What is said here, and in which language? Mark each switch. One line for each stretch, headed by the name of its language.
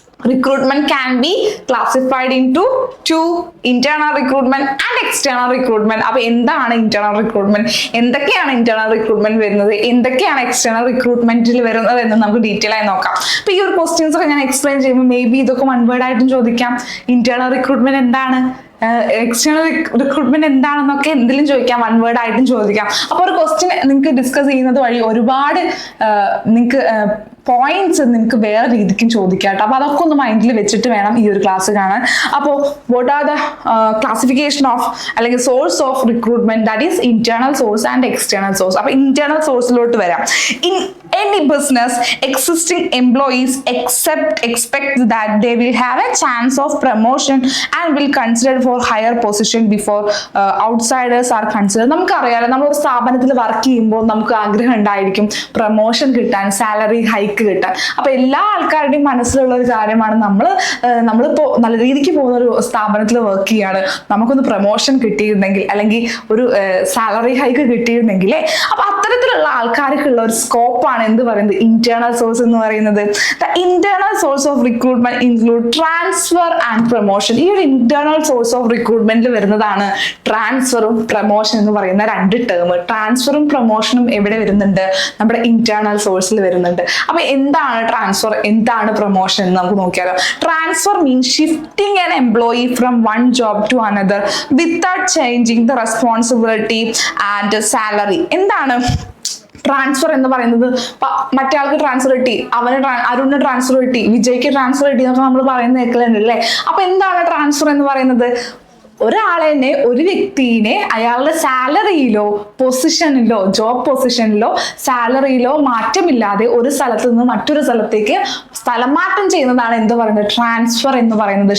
English: Recruitment can be classified into 2: internal recruitment and external recruitment.
Malayalam: അപ്പൊ എന്താണ് internal recruitment, എന്തൊക്കെയാണ് internal recruitment വരുന്നത്, എന്തൊക്കെയാണ് എക്സ്റ്റേണൽ റിക്രൂട്ട്മെന്റിൽ വരുന്നത് എന്ന് നമുക്ക് ഡീറ്റെയിൽ ആയി നോക്കാം. അപ്പൊ ഈ ഒരു ക്വസ്റ്റ്യൻസ് ഒക്കെ ഞാൻ എക്സ്പ്ലെയിൻ ചെയ്യുമ്പോൾ
English: maybe
Malayalam: ഇതൊക്കെ വൺ വേർഡ് ആയിട്ടും ചോദിക്കാം. ഇന്റേണൽ റിക്രൂട്ട്മെന്റ് എന്താണ്, എക്സ്റ്റേണൽ റിക്രൂട്ട്മെന്റ് എന്താണെന്നൊക്കെ എന്തെങ്കിലും ചോദിക്കാം, വൺ വേർഡ് ആയിട്ടും ചോദിക്കാം. അപ്പൊ ഒരു ക്വസ്റ്റ്യൻ നിങ്ങൾക്ക് ഡിസ്കസ് ചെയ്യുന്നത് വഴി ഒരുപാട് നിങ്ങൾക്ക് പോയിന്റ്സ് നിങ്ങൾക്ക് വേറെ രീതിക്കും ചോദിക്കാം കേട്ടോ. അപ്പൊ അതൊക്കെ ഒന്ന് മൈൻഡിൽ വെച്ചിട്ട് വേണം ഈ ഒരു ക്ലാസ് കാണാൻ. അപ്പോൾ
English: what are the classification of
Malayalam: അല്ലെങ്കിൽ
English: Source of recruitment? That is internal source and external source.
Malayalam: അപ്പൊ ഇന്റേണൽ സോഴ്സിലോട്ട് വരാം.
English: In any business, existing employees expect that they will have a chance of promotion and will consider for higher position before outsiders are considered.
Malayalam: നമുക്കറിയാലോ, നമ്മളൊരു സ്ഥാപനത്തിൽ work ചെയ്യുമ്പോൾ നമുക്ക് ആഗ്രഹം ഉണ്ടായിരിക്കും promotion കിട്ടാൻ, സാലറി ഹൈക്ക് കിട്ടാൻ. അപ്പൊ എല്ലാ ആൾക്കാരുടെയും മനസ്സിലുള്ള ഒരു കാര്യമാണ് നമ്മളിപ്പോ നല്ല രീതിക്ക് പോകുന്ന ഒരു സ്ഥാപനത്തിൽ വർക്ക് ചെയ്യാണ്, നമുക്കൊന്ന് പ്രൊമോഷൻ കിട്ടിയിരുന്നെങ്കിൽ അല്ലെങ്കിൽ ഒരു സാലറി ഹൈക്ക് കിട്ടിയിരുന്നെങ്കിൽ. അപ്പൊ അത്തരത്തിലുള്ള ആൾക്കാർക്കുള്ള ഒരു സ്കോപ്പാണ് എന്ത് പറയുന്നത്? ഇന്റേണൽ സോഴ്സ് എന്ന് പറയുന്നത്.
English: The internal source of recruitment include transfer and promotion.
Malayalam: ഈ ഒരു ഇന്റേണൽ സോഴ്സ് ഓഫ് റിക്രൂട്ട്മെന്റിൽ വരുന്നതാണ് ട്രാൻസ്ഫറും പ്രൊമോഷൻ എന്ന് പറയുന്ന 2 ടേം. ട്രാൻസ്ഫറും പ്രൊമോഷനും എവിടെ വരുന്നുണ്ട്? നമ്മുടെ ഇന്റേണൽ സോഴ്സിൽ വരുന്നുണ്ട്. അപ്പൊ എന്താണ് ട്രാൻസ്ഫർ, എന്താണ് പ്രൊമോഷൻ എന്ന് നമുക്ക് നോക്കിയാലോ.
English: Transfer means shifting an employee from one job to another without changing the responsibility and salary.
Malayalam: എന്താണ് ട്രാൻസ്ഫർ എന്ന് പറയുന്നത്? മറ്റേ ആൾക്ക് ട്രാൻസ്ഫർ കിട്ടി, അരുണിന് ട്രാൻസ്ഫർ കിട്ടി, വിജയ്ക്ക് ട്രാൻസ്ഫർ കിട്ടി എന്നൊക്കെ നമ്മൾ പറയുന്ന കേൾക്കലുണ്ട് അല്ലേ. അപ്പൊ എന്താണ് ട്രാൻസ്ഫർ എന്ന് പറയുന്നത്? ഒരാളെന്നെ ഒരു വ്യക്തിനെ അയാളുടെ സാലറിയിലോ പൊസിഷനിലോ ജോബ് പൊസിഷനിലോ സാലറിയിലോ മാറ്റമില്ലാതെ ഒരു സ്ഥലത്ത് നിന്ന് മറ്റൊരു സ്ഥലത്തേക്ക് സ്ഥലം മാറ്റം ചെയ്യുന്നതാണ് എന്ത് പറയുന്നത്, ട്രാൻസ്ഫർ എന്ന് പറയുന്നത്.